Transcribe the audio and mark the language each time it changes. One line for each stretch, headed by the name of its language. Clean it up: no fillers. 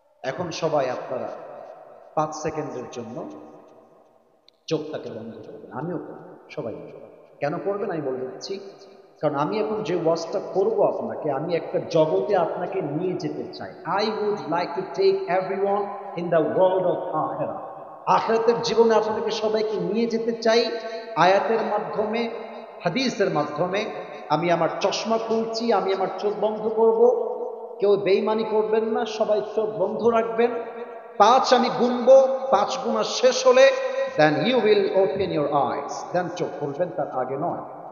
Bangla: এখন সবাই আপনারা 5 সেকেন্ডের জন্য চোখটাকে বন্ধ করবেন, আমিও সবাই। কেন করবেন আমি বলে দিচ্ছি, কারণ আমি এখন যে ওয়াজটা করবো আপনাকে, আমি একটা জগতে আপনাকে নিয়ে যেতে চাই।
English: I would like to take everyone in the world of আখিরাত।
Bangla: আখিরাতের জীবনে আপনাদেরকে সবাইকে নিয়ে যেতে চাই আয়াতের মাধ্যমে, হাদিসের মাধ্যমে। আমি আমার চশমা খুলছি, আমি আমার চোখ বন্ধ করব, কেউ বেঈমানি করবেন না, সবাই চোখ বন্ধ রাখবেন। 5 আমি গুনবো, 5 গুণা শেষ হলে
English: then you will open your eyes, then
Bangla: চোখ খুলবেন, তার আগে নয়।